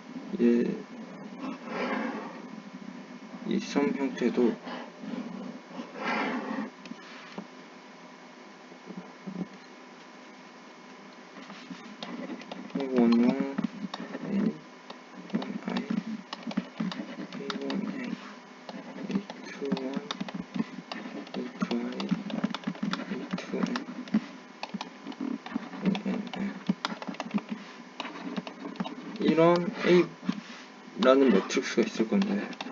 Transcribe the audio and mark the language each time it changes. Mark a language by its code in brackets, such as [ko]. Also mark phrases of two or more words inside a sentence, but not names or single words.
[ko] 이 썸 형태도 원용 a1i, a1a, a21, a2i, a2n, ann 이런 A라는 매트릭스가 있을 건데,